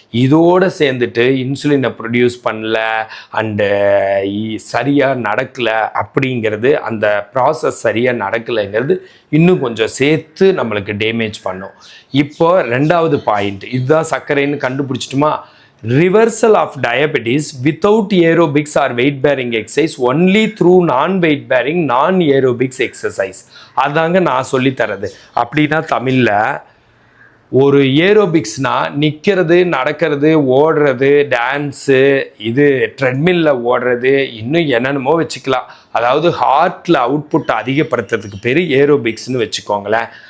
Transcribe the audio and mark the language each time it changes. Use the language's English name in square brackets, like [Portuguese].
[Tamil] இதோடு சேர்ந்துட்டு இன்சுலினை ப்ரொடியூஸ் பண்ணல அண்டு சரியாக நடக்கலை அப்படிங்கிறது, அந்த ப்ராசஸ் சரியாக நடக்கலைங்கிறது இன்னும் கொஞ்சம் சேர்த்து நம்மளுக்கு டேமேஜ் பண்ணும். இப்போ ரெண்டாவது பாயிண்ட், இதுதான் சர்க்கரைன்னு கண்டுபிடிச்சிட்டுமா? [English] Reversal of diabetes without aerobics or weight bearing exercise only through non-weight bearing non-aerobics exercise. [Tamil] அதாங்க நான் சொல்லித்தரது. அப்படின்னா தமிழில் ஒரு ஏரோபிக்ஸ்னால் நிற்கிறது, நடக்கிறது, ஓடுறது, டான்ஸு, இது ட்ரெட்மில்லில் ஓடுறது, இன்னும் என்னென்னமோ வச்சுக்கலாம். அதாவது ஹார்ட்டில் அவுட்புட் அதிகப்படுத்துறதுக்கு பேர் ஏரோபிக்ஸ்னு வச்சுக்கோங்களேன்.